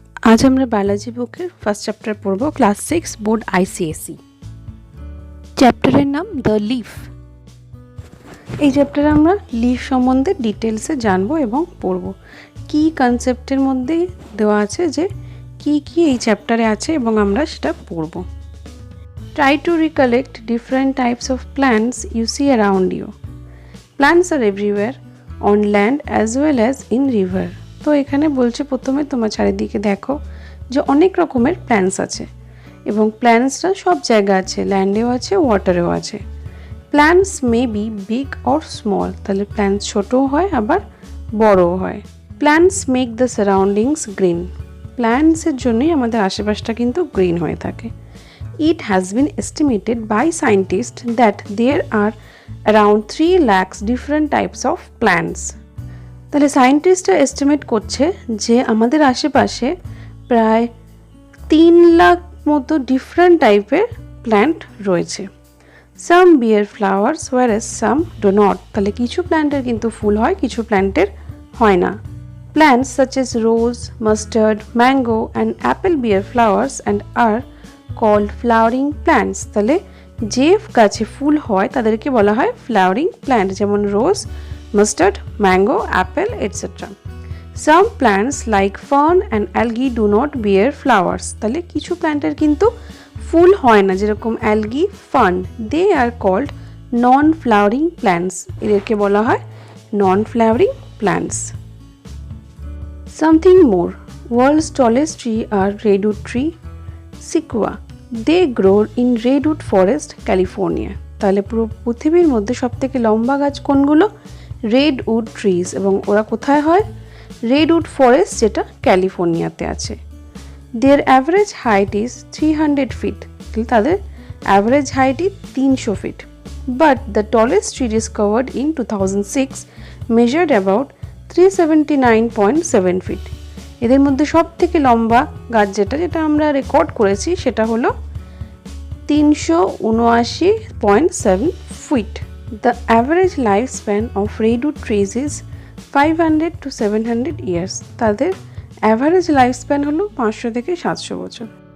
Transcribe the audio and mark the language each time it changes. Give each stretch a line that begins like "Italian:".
Bangla: আজ আমরা বায়োলজি বুকের ফার্স্ট চ্যাপ্টার পড়ব, ক্লাস 6 বোর্ড ICSE। চ্যাপ্টারের নাম দ্য লিফ। এই চ্যাপ্টারে আমরা লিফ সম্বন্ধে ডিটেলসে জানবো এবং পড়ব। কি কনসেপ্টের মধ্যে দেওয়া আছে, যে কি কি এই চ্যাপ্টারে আছে এবং আমরা সেটা পড়ব।
English: Try to recollect different types of plants you see around you. Plants are everywhere, on land as well as in river.
Bangla: তো এখানে বলছে প্রথমে তোমার চারিদিকে দেখো যে অনেক রকমের প্ল্যান্টস আছে এবং প্ল্যান্টসটা সব জায়গা আছে, ল্যান্ডেও আছে, ওয়াটারেও আছে।
English: plants may be big or small,
Bangla: তাহলে প্ল্যান্টস ছোটও হয় আবার বড়ও হয়।
English: plants make the surroundings green,
Bangla: প্ল্যান্টসের জন্যই আমাদের আশেপাশটা কিন্তু গ্রিন হয়ে থাকে।
English: It has been estimated by scientists that there are around 3 lakhs different types of plants.
Bangla: তাহলে সায়েন্টিস্টরা এস্টিমেট করছে যে আমাদের আশেপাশে প্রায় 3 লাখ মতো ডিফারেন্ট টাইপের প্ল্যান্ট রয়েছে।
English: Some bear flowers whereas some do not.
Bangla: তাহলে কিছু প্ল্যান্টের কিন্তু ফুল হয়, কিছু প্ল্যান্টের হয় না।
English: Plants such as rose, mustard, mango and apple bear flowers and are called flowering plants.
Bangla: তাহলে যে গাছে ফুল হয় তাদেরকে বলা হয় ফ্লাওয়ারিং প্ল্যান্ট, যেমন রোজ, mustard, mango, Apple etcetera.
English: Some plants like fern and algae do not bear flowers.
Bangla: তাহলে কিছু প্ল্যান্টের কিন্তু ফুল হয় না, যেরকম algae, fern,
English: they are called non flowering plants,
Bangla: এদেরকে বলা হয় নন flowering plants.
English: Something more, world's tallest tree are redwood tree, Sequoia. They grow in redwood forest, California.
Bangla: তাহলে পুরো পৃথিবীর মধ্যে সবথেকে লম্বা গাছ কোনগুলো? রেডউড ট্রিজ, এবং ওরা কোথায় হয়? রেডউড ফরেস্ট, যেটা ক্যালিফোর্নিয়াতে আছে।
English: Their average height is 300 feet.
Bangla: তাদের average হাইটই 300 fit.
English: But the tallest tree discovered in 2006 measured about 379.7 feet.
Bangla: এদের মধ্যে সব থেকে লম্বা গাছ যেটা আমরা রেকর্ড করেছি সেটা হলো 379.7 fit.
English: The average life span of redwood trees is 500 to 700 years.
Bangla: তাদের অ্যাভারেজ লাইফ স্প্যান হলো 500 থেকে 700 বছর।